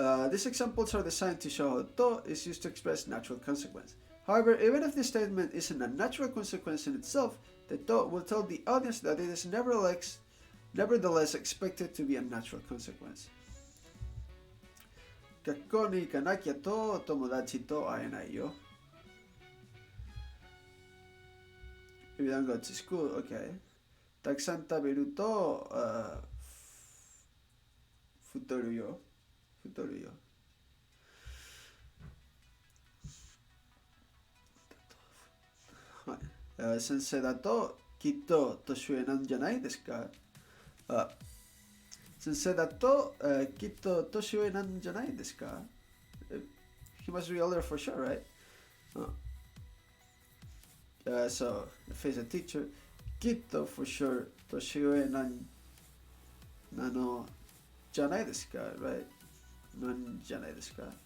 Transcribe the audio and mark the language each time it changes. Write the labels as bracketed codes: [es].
[en] These examples are designed to show how to is used to express natural consequence. However, even if the statement isn't a natural consequence in itself, the to will tell the audience that it is nevertheless expected to be a natural consequence. [ja] 学校に行かなきゃと友達と会えないよ。 [en] If you don't go to school, okay. [ja] たくさん食べると、太るよ。太るよ。はい。先生だときっと年上なんじゃないですか。先生だと、きっと年上なんじゃないですか。 [en] He must be older for sure, right? So, if he's a teacher, [ja] きっと [en] for sure [ja] 年上なのじゃないですか、 [en] right? [ja] なんじゃないですか。